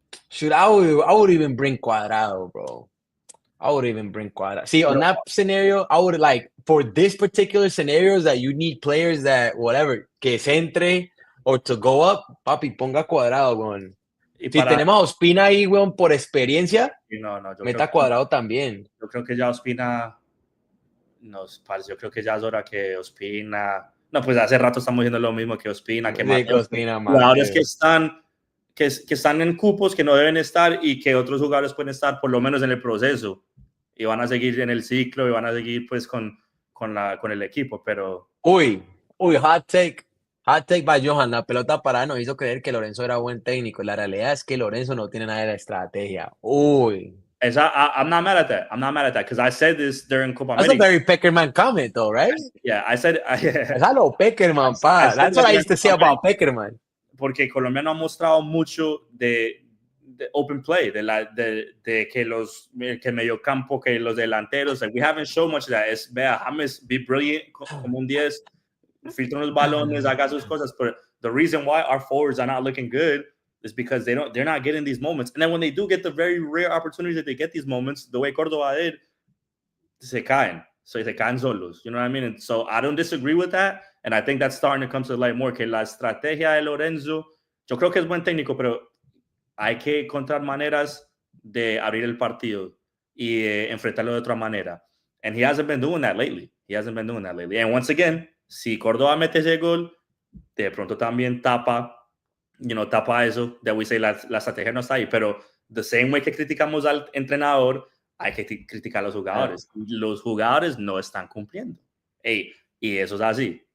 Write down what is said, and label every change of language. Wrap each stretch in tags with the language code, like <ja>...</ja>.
<en>Shoot, I would even bring Cuadrado, bro. I would even bring Cuadra. See, on that scenario, I would like for this particular scenarios that you need players that whatever</en> <es>que se entre</es> <en>or to go up,</en> <es>papi, ponga Cuadrado, weón. Y Si para, tenemos a Ospina ahí, weón, por experiencia, no, yo meta Cuadrado también. Yo creo que ya Ospina, no, parce, yo creo que ya es hora que Ospina, no, pues hace rato estamos diciendo lo mismo que Ospina, que Mateo, Ospina, jugadores que están en cupos que no deben estar y que otros jugadores pueden estar por lo menos en el proceso y van a seguir en el ciclo y van a seguir pues con el equipo, pero... Uy,</es> <en>hot take by Johan,</en> <es>la pelota parada nos hizo creer que Lorenzo era buen técnico, la realidad es que Lorenzo no tiene nada de la estrategia. Uy.</es> <en>I'm not mad at that because I said this during Copa That's America. a very Peckerman comment though, right? Yeah, I said...</en> <es>Es a lo Peckerman, pa.</es> <en>That's what I used to say about Peckerman.</en> <es>Porque Colombia no ha mostrado mucho de open play, de que que medio campo, que los delanteros,</es> <en>like we haven't shown much of that.</en> <es>Es, vea, James,</es> <en>be brilliant,</en> <es>como un 10, filtra los balones, haga sus cosas,</es> <en>but the reason why our forwards are not looking good is because they're not getting these moments. And then when they do get the very rare opportunities that they get these moments, the way Córdoba did,</en> <es>se caen.</es> <en>So</en> <es>se caen solos,</es> <en>you know what I mean? And so I don't disagree with that, and I think that's starting to come to light more,</en> <es>que la estrategia de Lorenzo, yo creo que es buen técnico, pero hay que encontrar maneras de abrir el partido y enfrentarlo de otra manera.</es> <en>And he hasn't been doing that lately. And once again,</en> <es>si Córdoba mete ese gol, de pronto también tapa eso,</es> <en>that we say</en> <es>la estrategia no está ahí, pero</es> <en>the same way</en> <es>que criticamos al entrenador, hay que criticar a los jugadores. Los jugadores no están cumpliendo. Y eso es así.</es>